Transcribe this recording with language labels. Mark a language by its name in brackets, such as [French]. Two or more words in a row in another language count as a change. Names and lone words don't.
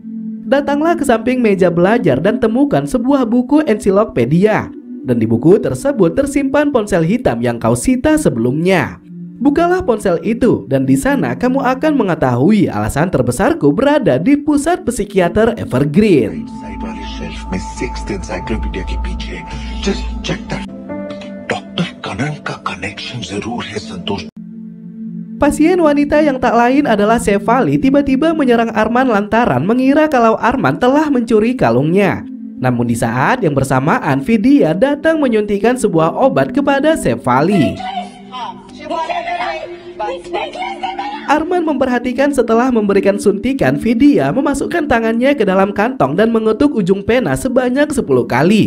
[Indonesian] Datanglah ke samping meja belajar dan temukan sebuah buku ensiklopedia. Dan di buku tersebut tersimpan ponsel hitam yang kau sita sebelumnya. Bukalah ponsel itu dan di sana kamu akan mengetahui alasan terbesarku berada di pusat psikiater Evergreen. [Hindi] साइड वाले शेल्फ में [English] 6th encyclopedia [Hindi] के पीछे [English] just check that. [Hindi] डॉक्टर कनन का कनेक्शन जरूर है संतोष. [Indonesian] Pasien wanita yang tak lain adalah Shefali tiba-tiba menyerang Arman lantaran mengira kalau Arman telah mencuri kalungnya. Namun di saat yang bersamaan Vidya datang menyuntikkan sebuah obat kepada Shefali. Arman memperhatikan setelah memberikan suntikan, Vidya memasukkan tangannya ke dalam kantong dan mengetuk ujung pena sebanyak 10 kali.